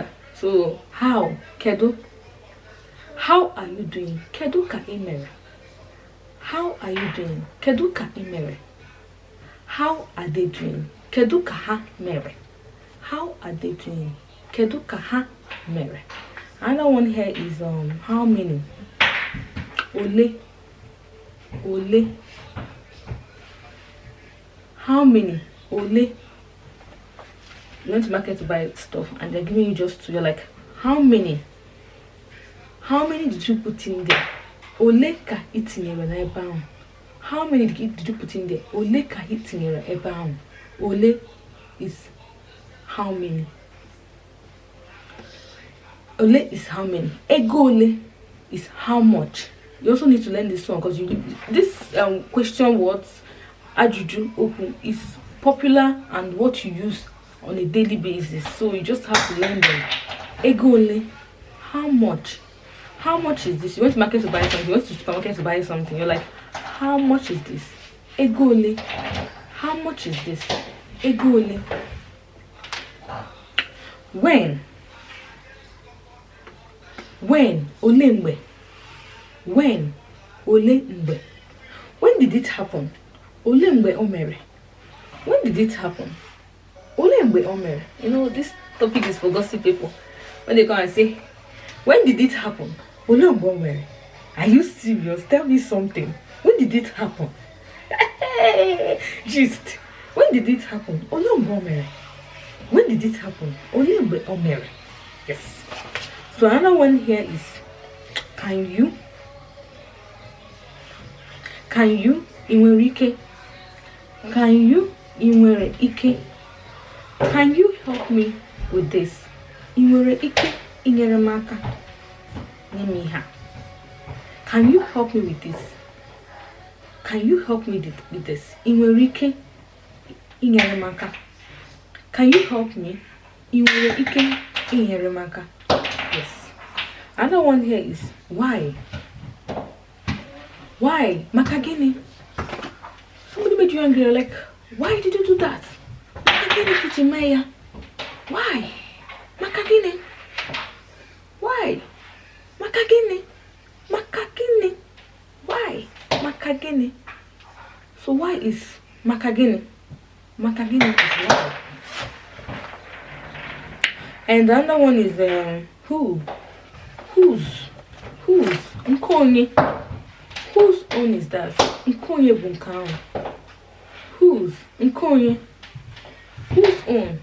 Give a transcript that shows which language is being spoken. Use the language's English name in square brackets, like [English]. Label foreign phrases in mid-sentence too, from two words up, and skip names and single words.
[English] So how? KEDU. How are you doing? [Igbo] KEDU ka imere. [English] How are you doing? [Igbo] KEDU ka imere. [English] How are they doing? [Igbo] KEDU ka ha mere. [English] How are they doing? [Igbo] KEDU ka ha mere. [English] Another one here is how many? Ole. How many? Ole. You went to market to buy stuff and they're giving you just, you're like, how many? How many did you put in there? [Igbo] Ole ka itinyere na ebe ahụ. [English] How many did you put in there? [Igbo] Ole ka itinyere ebe ahụ. Ole [English] is how many? Ole is how many? [Igbo] Ego ole [English] is how much? You also need to learn this one because this question words, [Igbo] ajuju oku, [English] is popular and what you use on a daily basis. So you just have to learn them. [Igbo] Ego ole, [English] how much? How much is this? You went to market to buy something. You went to supermarket to buy something. You're like, how much is this? [Igbo] Ego ole, [English] how much is this? [Igbo] Ego ole. [English] When? When? [Igbo] Ole mgbe. When? Ole mgbe. [English] When did it happen? [Igbo] Ole mgbe o mere. [English] When did it happen? [Igbo] Ole mgbe o mere. [English] You know, this topic is for gossip people. When they come and say, when did it happen? [Igbo] Ole mgbe o mere. [English] Are you serious? Tell me something. When did it happen? Just. When did it happen? [Igbo] Ole mgbe o mere. [English] When did it happen? [Igbo] Ole mgbe o mere. [English] Yes. So another one here is, can you? Can you? [Igbo] Inwere ike. [English] Can you? [Igbo] Inwere ike. [English] Can you help me with this? [Igbo] Inwere ike. Inyere m aka. Name ha. [English] Can you help me with this? Can you help me with this? [Igbo] Inwere ike. Inyere m aka. [English] Can you help me? [Igbo] Inwere ike. Inyere m aka. [English] Yes. Another one here is, why? Why? [Igbo] Maka gini? [English] Somebody made you angry. You're like, why did you do that? [Igbo] Maka gini kichimeya? Why? Maka gini? Why? Maka gini? Maka gini? Why? Maka gini? [English] So why is [Igbo] maka gini? Maka gini [English] is why. And the other one is who? Whose? Nkonye. Whose own is that? [Igbo] Nkonye bunkao. [English] Whose? Nkonye. Whose own?